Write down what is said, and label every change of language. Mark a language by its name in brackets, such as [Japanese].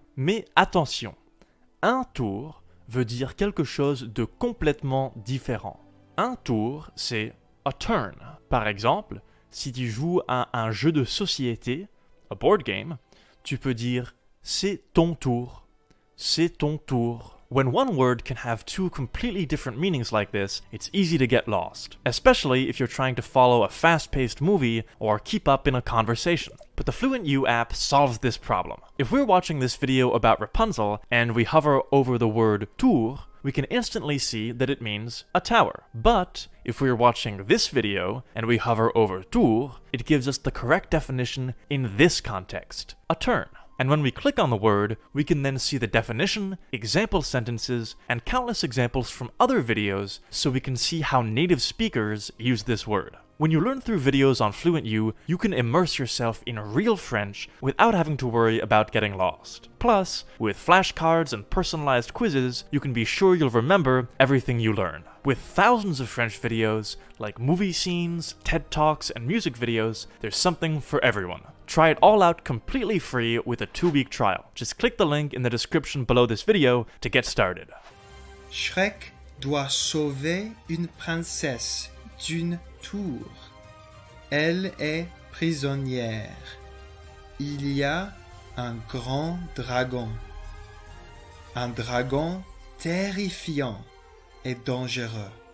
[French] Mais attention, un tour veut dire quelque chose de complètement différent. Un tour, c'est [English] a turn. [French] Par exemple, si tu joues à un jeu de société, [English] a board game, [French] tu peux dire « c'est ton tour »,« c'est ton tour ». [English] When one word can have two completely different meanings like this, it's easy to get lost, especially if you're trying to follow a fast-paced movie or keep up in a conversation. But the Fluent U app solves this problem. If we're watching this video about Rapunzel and we hover over the word tour, we can instantly see that it means a tower. But if we're watching this video and we hover over tour, it gives us the correct definition in this context, a turn. And when we click on the word, we can then see the definition, example sentences, and countless examples from other videos so we can see how native speakers use this word. When you learn through videos on Fluent U, you can immerse yourself in real French without having to worry about getting lost. Plus, with flashcards and personalized quizzes, you can be sure you'll remember everything you learn. With thousands of French videos, like movie scenes, TED Talks, and music videos, there's something for everyone. Try it all out completely free with a 2-week trial. Just click the link in the description below this video to get started. [French] Shrek doit sauver une princesse d'une tour. Elle est prisonnière. Il y a un grand dragon. Un dragon terrifiant et dangereux.